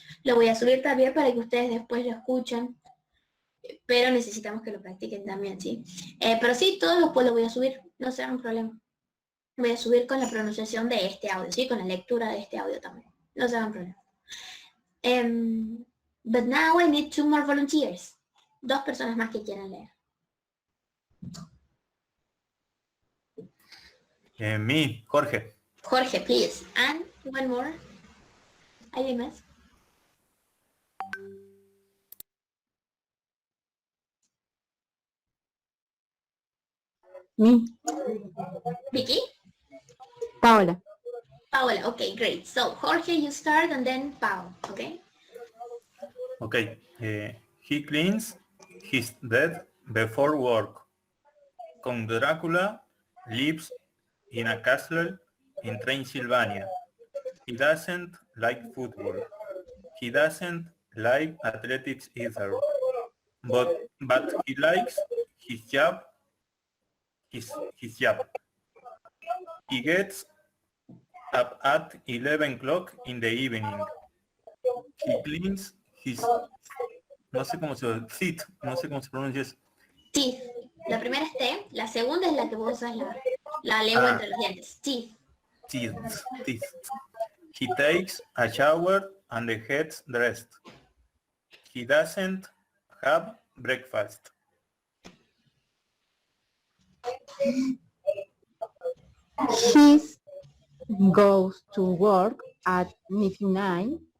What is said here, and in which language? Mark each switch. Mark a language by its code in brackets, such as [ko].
[es] Lo voy a subir también para que ustedes después lo escuchen, pero necesitamos que lo practiquen también, ¿sí? Pero sí, todos los voy a subir, no será un problema. Voy a subir con la pronunciación de este audio, ¿sí? Con la lectura de este audio también, no será un problema. [en] But now I need 2 more volunteers. [es] 2 personas más que quieran leer. [en] Me, Jorge. Jorge, please. And one more. [es] ¿Alguien más? [en] Me. Vicky? Paola. Paola, okay, great. So Jorge, you start and then Pao, okay? Okay. He cleans his bed before work. Count Dracula lives in a castle in Transylvania. He doesn't like football. He doesn't like athletics either. But he likes his job. His job. He gets up at 11 o'clock in the evening. He cleans his, [es] no sé cómo se pronuncia eso. [en] Teeth. [es] La primera es T, la segunda es la que vos usas la lengua entre los dientes. [en] Teeth. Teeth. He takes a shower and gets dressed. He doesn't have breakfast. He goes to work at midnight.